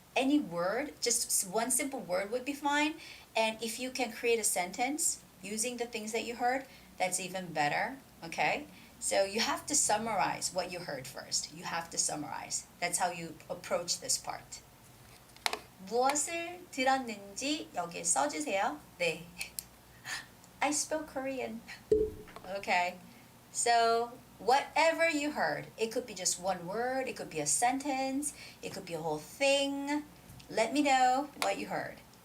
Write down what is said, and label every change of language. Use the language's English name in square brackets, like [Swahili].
[English] any word, just one simple word would be fine. And if you can create a sentence using the things that you heard, that's even better. Okay? So you have to summarize what you heard first. You have to summarize. That's how you approach this part. [Korean] 무엇을 들었는지 여기 써주세요. [English] 네. I spoke Korean. Okay. So whatever you heard, it could be just one word, it could be a sentence, it could be a whole thing. Let me know what you heard.